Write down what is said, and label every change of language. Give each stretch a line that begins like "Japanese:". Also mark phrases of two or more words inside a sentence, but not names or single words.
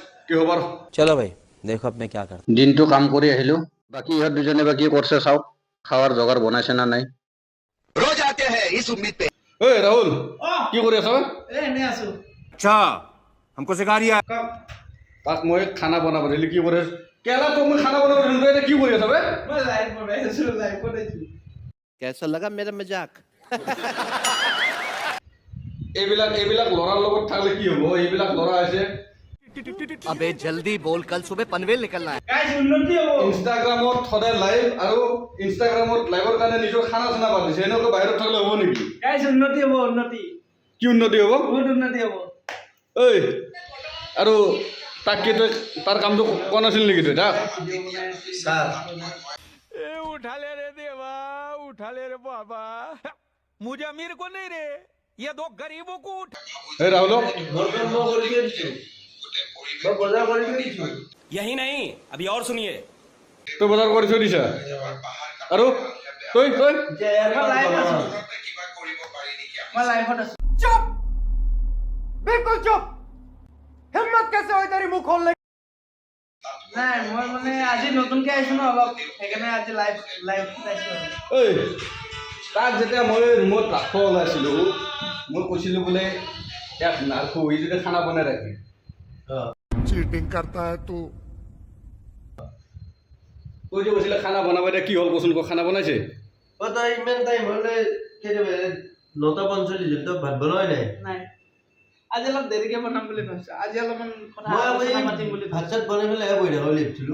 Assamese: কি খবৰ?
Hindi: चलो भाई देखो अब मैं क्या करता
Assamese: দিনটো কাম কৰি আহিলো বাকি ইহঁত দুজনে বা কি কৰিছে চাওক খাৱাৰ জগাৰ বনাইছে না নাই ঐ ৰাহুল কি কৰি আছ এনে আছো
Hindi: अच्छा हमको सिखा रिया
Assamese: তাক মই খানা বনাব দিলি কি কৰি কেলা তোক মই খানা বনাব দিলো তই কি কৰি আছ বে মই লাইভ বনাই আছো লাইভ বনাইছো
Hindi: कैसा लगा मेरा मजाक
Assamese: এইবিলাক এইবিলাক ল'ৰাৰ লগত থাকলে কি হ'ব এইবিলাক ল'ৰা আছে
Hindi: अबे जल्दी बोल कल सुबह पनवेल निकलना है
Assamese: গাইস উন্নতি হ'ব ইনষ্টাগ্ৰামত সদায় লাইভ আৰু ইনষ্টাগ্ৰামত লাইভৰ কাৰণে নিজৰ খানা চানা পাতিছে এনেকৈ বাহিৰত থাকিলে হ'ব নেকি গাইস উন্নতি হ'ব উন্নতি কি উন্নতি হ'ব বহুত উন্নতি হ'ব ঐ আৰু তাক কি তই তাৰ কামটো কোৱা নাছিল নেকি তই তাক
Hindi: उठा ले रे देवा उठा ले रे बाबा मुझे अमीर को नहीं रे ये दो गरीबों को उठा
Assamese: এই ৰাহুলক
Hindi: यही नहीं अभी और सुनिए
Assamese: তই বজাৰ কৰি থৈ দিছা আৰু তই তই মই লাইভ আছো মই লাইভত আছো
Hindi: चुप बिल्कुल चुप हिम्मत कैसे हुई तेरी मुंह खोलने
Assamese: নাই মই মানে আজি নতুনকে আহিছো ন অলপ সেইকাৰণে আজি লাইভ লাইভ চাইছো ঐ তাক যেতিয়া মই ৰুমত ৰাখব ওলাইছিলোঁ মই কৈছিলোঁ বোলে ইয়াক নাৰাখোঁ ই যদি খানা বনাই ৰাখে
Hindi: चीटिंग करता है तू
Assamese: তই যে কৈছিলে খানা বনাব এতিয়া কি হ'ল কচোন ক খানা বনাইছে তই ইমান টাইম হ'লে কেতিয়াবা 9:45 তই ভাত বনোৱাই নাই নাই আজি অলপ দেৰিকে বনাম বুলি ভাবিছো আজি অলপমান কথা মই আলোচনা পাতিম বুলি ভাত চাত বনাই পেলাই বহি থাকো লিখিছিলোঁ